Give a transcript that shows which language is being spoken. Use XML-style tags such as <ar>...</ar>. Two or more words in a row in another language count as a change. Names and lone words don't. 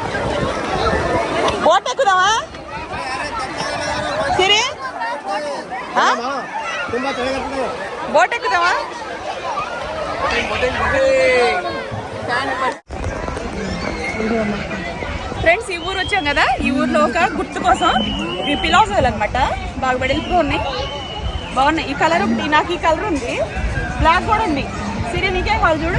<te>ಬೋಟ್ ఎక్కుదామా సిరి?</te> <kn>ತುಂಬಾ ಚೆನ್ನಾಗಿರ್ತದೆ,</kn> <te>ಬೋಟ್ ఎక్కుదామా? ఫ్రెండ్స్, ఈ ఊరు వచ్చాం కదా, ఈ ఊర్లో ఒక గుర్తు కోసం ఇవి పిలాజోలు అనమాట, బాగా వెడల్పుగా ఉన్నాయి, బాగున్నాయి. ఈ కలర్ ఒకటి, నాకు ఈ కలర్ ఉంది, బ్లాక్ కూడా ఉంది.</te>